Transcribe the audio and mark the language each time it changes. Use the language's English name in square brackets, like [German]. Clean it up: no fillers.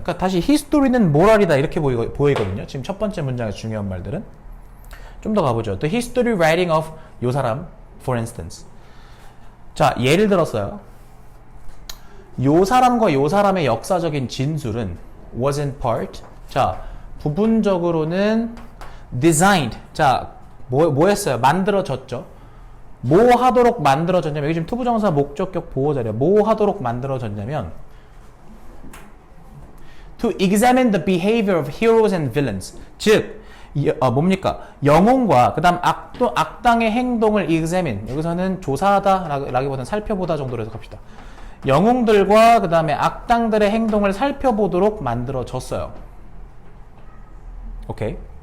[Korean] 그러니까 다시 히스토리는 모랄이다 이렇게 보이거든요. 지금 첫 번째 문장에서 중요한 말들은 좀 더 가보죠. [English] The history writing of [Korean] 요 사람, [English] for instance. [Korean] 자, 예를 들었어요. 요 사람과 요 사람의 역사적인 진술은 [English] was in part. [Korean] 자, 부분적으로는 designed. 자, 뭐 했어요? 만들어졌죠. 뭐 하도록 만들어졌냐면, 여기 지금 투부정사 목적격 보호자래요. 뭐 하도록 만들어졌냐면, [English] to examine the behavior of heroes and villains. [Korean] 즉, 뭡니까? 영웅과 그 다음 악당의 행동을 examine. 여기서는 조사하다 라기보다는 살펴보다 정도로 해석합시다. 영웅들과 그 다음에 악당들의 행동을 살펴보도록 만들어졌어요. 오케이.